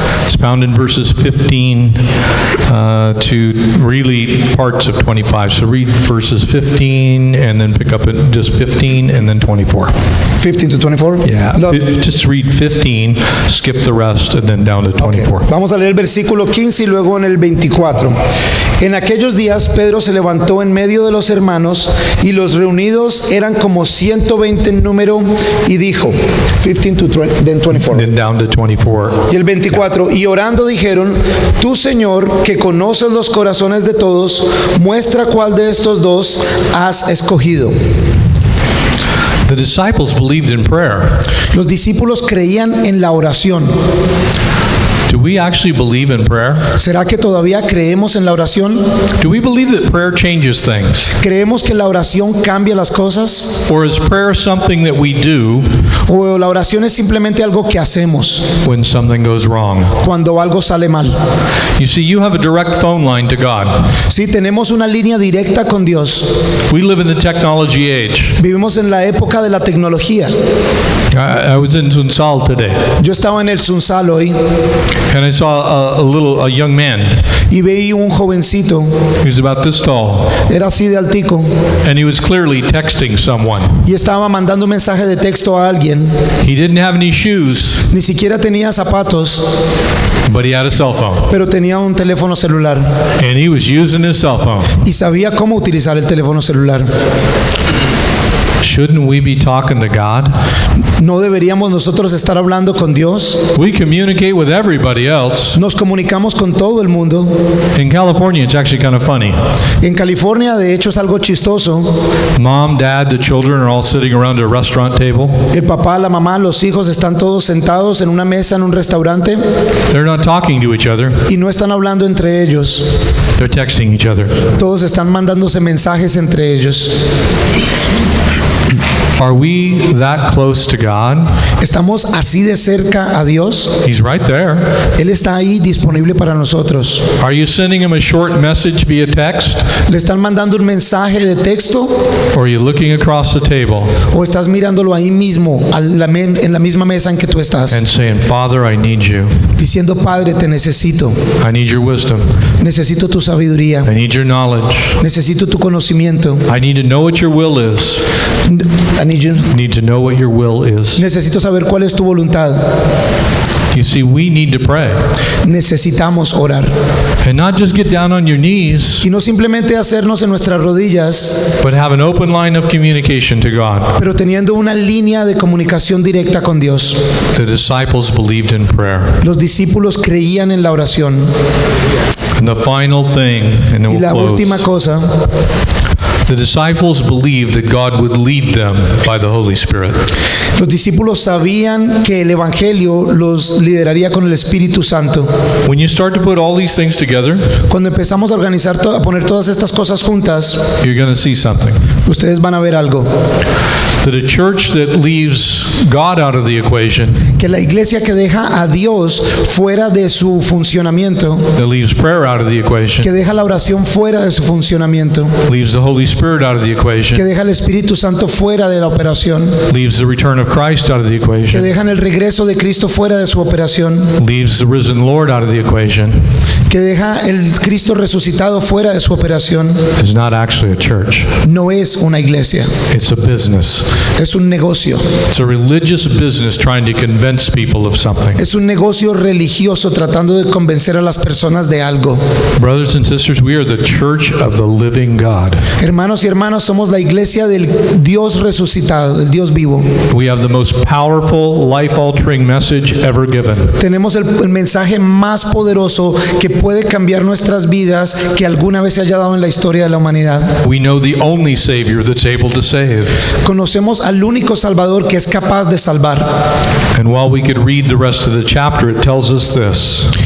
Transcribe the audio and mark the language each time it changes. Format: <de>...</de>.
<en>It's found in verses 15 to really parts of 25. So read verses 15 and then pick up at just 15 and then 24. 15 to 24. Yeah, Lo- just read 15, skip the rest, and then down to 24.</en> <es>Vamos a leer el versículo 15 y luego en el 24. En aquellos días Pedro se levantó en medio de los hermanos y los reunidos eran como 120 en número y dijo,</es> <en>15 to 24. Then down to 24.</en> <es>Y el 24, y orando dijeron, tú Señor, que conoces los corazones de todos, muestra cuál de estos dos has escogido.</es> <en>The disciples believed in prayer.</en> <es>Los discípulos creían en la oración.</es> <en>Do we actually believe in prayer?</en> <es>¿Será que todavía creemos en la oración?</es> <en>Do we believe that prayer changes things?</en> <es>¿Creemos que la oración cambia las cosas?</es> <en>Or is prayer something that we do</en> <es>¿O la oración es simplemente algo que hacemos</es> <en>when something goes wrong?</en> <es>cuando algo sale mal?</es> <en>You see, you have a direct phone line to God.</en> <es>Sí, tenemos una línea directa con Dios.</es> <en>We live in the technology age.</en> <es>Vivimos en la época de la tecnología.</es> <en>I was in Sunsal today,</en> <es>Yo estaba en el Sunsal hoy</es> <en>and I saw a young man.</en> <es>y veí un jovencito,</es> <en>He was about this tall,</en> <es>era así de altico,</es> <en>and he was clearly texting someone.</en> <es>y estaba mandando un mensaje de texto a alguien.</es> <en>He didn't have any shoes,</en> <es>Ni siquiera tenía zapatos,</es> <en>but he had a cell phone,</en> <es>pero tenía un teléfono celular</es> <en>and he was using his cell phone.</en> <es>y sabía cómo utilizar el teléfono celular.</es> <en>Shouldn't we be talking to God?</en> <es>¿No deberíamos nosotros estar hablando con Dios?</es> <en>We communicate with everybody else.</en> <es>Nos comunicamos con todo el mundo.</es> <en>In California, it's actually kind of funny.</en> <es>En California, de hecho, es algo chistoso.</es> <en>Mom, dad, the children are all sitting around a restaurant table.</en> <es>El papá, la mamá, los hijos están todos sentados en una mesa en un restaurante</es> <en>They're not talking to each other.</en> <es>y no están hablando entre ellos.</es> <en>They're texting each other.</en> <es>Todos están mandándose mensajes entre ellos.</es> <en>Are we that close to God?</en> <es>¿Estamos así de cerca a Dios?</es> <en>He's right there.</en> <es>Él está ahí disponible para nosotros.</es> <en>Are you sending him a short message via text?</en> <es>¿Le están mandando un mensaje de texto</es> <en>Or are you looking across the table</en> <es>o estás mirándolo ahí mismo, en la misma mesa en que tú estás?</es> <en>and saying, Father, I need you.</en> <es>Diciendo, Padre, te necesito.</es> <en>I need your wisdom.</en> <es>Necesito tu sabiduría.</es> <en>I need your knowledge.</en> <es>Necesito tu conocimiento.</es> <en>I need to know what your will is. I need you. Need to know what your will is.</en> <es>Necesito saber cuál es tu voluntad.</es> <en>You see, we need to pray.</en> <es>Necesitamos orar.</es> <en>And not just get down on your knees,</en> <es>Y no simplemente hacernos en nuestras rodillas,</es> <en>but have an open line of communication to God.</en> <es>pero teniendo una línea de comunicación directa con Dios.</es> <en>The disciples believed in prayer.</en> <es>Los discípulos creían en la oración.</es> <en>And the final thing, and then</en> <es>Y la</es> <en>we'll</en> <es>última</es> <en>close.</en> <es>cosa,</es> <en>The disciples believed that God would lead them by the Holy Spirit.</en> <es>los discípulos sabían que el Evangelio los lideraría con el Espíritu Santo.</es> <en>When you start to put all these things together,</en> <es>Cuando empezamos a organizar, a poner todas estas cosas juntas,</es> <en>you're going to see something.</en> <es>ustedes van a ver algo.</es> <en>That a church that leaves God out of the equation,</en> <es>Que la iglesia que deja a Dios fuera de su funcionamiento,</es> <en>that leaves prayer out of the equation,</en> <es>deja la oración fuera de su funcionamiento,</es> <en>leaves the Holy Spirit out of the</en> <es>que</es> <en>equation,</en> <es>deja el Espíritu Santo fuera de la operación,</es> <en>leaves the return of Christ out of the</en> <es>que</es> <en>equation,</en> <es>dejan el regreso de Cristo fuera de su operación,</es> <en>leaves the risen Lord out of the equation,</en> <es>que deja el Cristo resucitado fuera de su operación,</es> <en>is not actually a church.</en> <es>no es una iglesia,</es> <en>It's a business.</en> <es>es un negocio.</es> <en>It's a religious business trying to convince people of something.</en> <es>Es un negocio religioso tratando de convencer a las personas de algo.</es> <en>Brothers and sisters, we are the church of the living God.</en> <es>Hermanos y hermanas, somos la iglesia del Dios resucitado, del Dios vivo.</es> <en>We have the most powerful, life-altering message ever given.</en> <es>Tenemos el mensaje más poderoso que puede cambiar nuestras vidas que alguna vez se haya dado en la historia de la humanidad.</es> <en>We know the only Savior that's able to save.</en> <es>Conocemos conocemos al único Salvador que es capaz de salvar.</es> <en>And while we could read the rest of the chapter, it tells us this.</en>